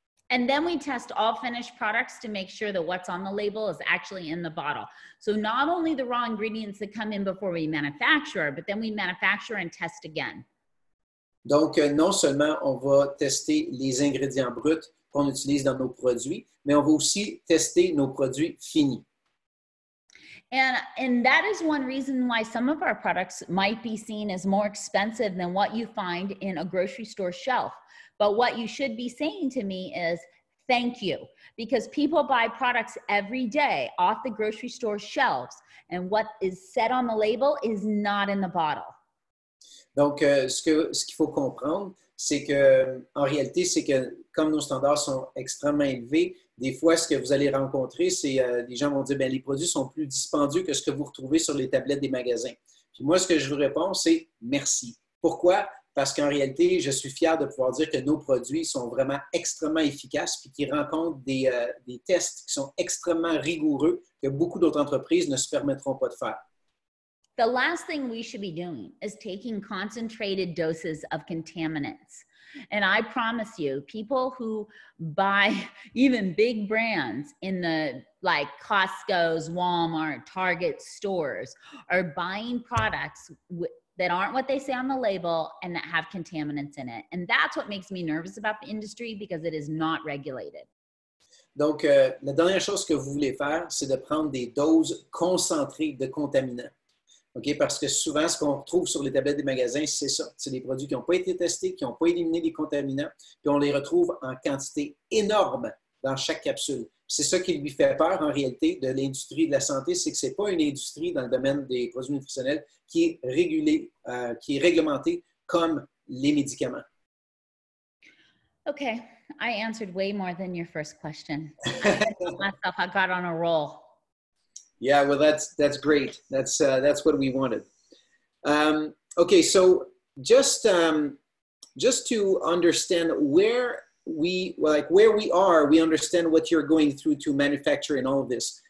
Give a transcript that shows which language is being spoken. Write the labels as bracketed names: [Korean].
[English] And then we test all finished products to make sure that what's on the label is actually in the bottle. So not only the raw ingredients that come in before we manufacture, but then we manufacture and test again. [French] Donc, non seulement on va tester les ingrédients bruts qu'on utilise dans nos produits, mais on va aussi tester nos produits finis. [English] And that is one reason why some of our products might be seen as more expensive than what you find in a grocery store shelf. But what you should be saying to me is, thank you, because people buy products every day off the grocery store shelves, and what is said on the label is not in the bottle. [French] Donc, ce qu'il faut comprendre, c'est que, en réalité, c'est que comme nos standards sont extrêmement élevés, des fois, ce que vous allez rencontrer, c'est les gens vont dire, bien, les produits sont plus dispendieux que ce que vous retrouvez sur les tablettes des magasins. Puis moi, ce que je vous réponds, c'est merci. Pourquoi? Parce qu'en réalité, je suis fier de pouvoir dire que nos produits sont vraiment extrêmement efficaces puis qu'ils rencontrent des tests qui sont extrêmement rigoureux que beaucoup d'autres entreprises ne se permettront pas de faire. [English] The last thing we should be doing is taking concentrated doses of contaminants. And I promise you, people who buy even big brands in the like Costco's, Walmart, Target stores are buying products that aren't what they say on the label and that have contaminants in it. And that's what makes me nervous about the industry because it is not regulated. [French] Donc, la dernière chose que vous voulez faire, c'est de prendre des doses concentrées de contaminants. Okay? Parce que souvent, ce qu'on retrouve sur les tablettes des magasins, c'est ça. C'est des produits qui n'ont pas été testés, qui n'ont pas éliminé les contaminants, puis on les retrouve en quantité énorme dans chaque capsule. C'est ça qui lui fait peur, en réalité, de l'industrie de la santé, c'est que ce n'est pas une industrie dans le domaine des produits nutritionnels qui est régulée, qui est réglementée comme les médicaments. [English] Okay, I answered way more than your first question. I got on a roll. Yeah, well, that's great. That's what we wanted. Okay, so just to understand where we are, we understand what you're going through to manufacture and all of this.